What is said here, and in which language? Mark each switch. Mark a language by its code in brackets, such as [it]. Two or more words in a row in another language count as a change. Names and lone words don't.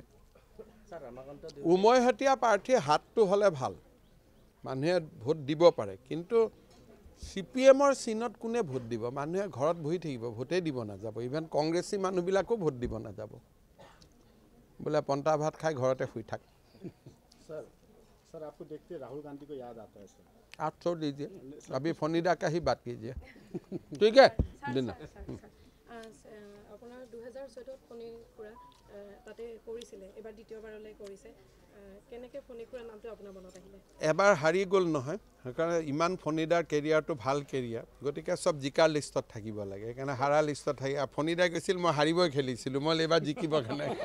[as] উমৈহতীয়া প্ৰাৰ্থীৰ হাতটো হ'লে ভাল, মানুহে ভোট দিব পাৰে, কিন্তু CPMৰ চিনত কোনে ভোট দিব? মানুহে ঘৰত বহি থাকিব, ভোটেই দিব নাযাব। ইভেন কংগ্ৰেছী মানুহবিলাকো ভোট দিব নাযাব, বোলে পন্তা ভাত খাই ঘৰতে শুই থাক। [hi] सर आपको देखते राहुल गांधी को याद आता है सर? आप छोड़ दीजिए, अभी फनीदा का ही बात कीजिए, ठीक है? [as] আপোনাৰ 2014 ফণিকুৰা তাতে কৰিছিলে, এবাৰ দ্বিতীয়বাৰলৈ কৰিছে, কেনেকৈ ফণিকুৰা নামটো আপোনাৰ মনত আহিলে? এবাৰ হাৰি গ'ল নহয়, সেইকাৰণে ইমান ফণিদাৰ কেৰিয়াৰটো ভাল কেৰিয়াৰ, গতিকে চব জিকাৰ লিষ্টত থাকিব লাগে, সেইকাৰণে হাৰা লিষ্টত থাকি ফণিদাই কৈছিল মই হাৰিবই খেলিছিলোঁ, মই এইবাৰ জিকিব কাৰণে।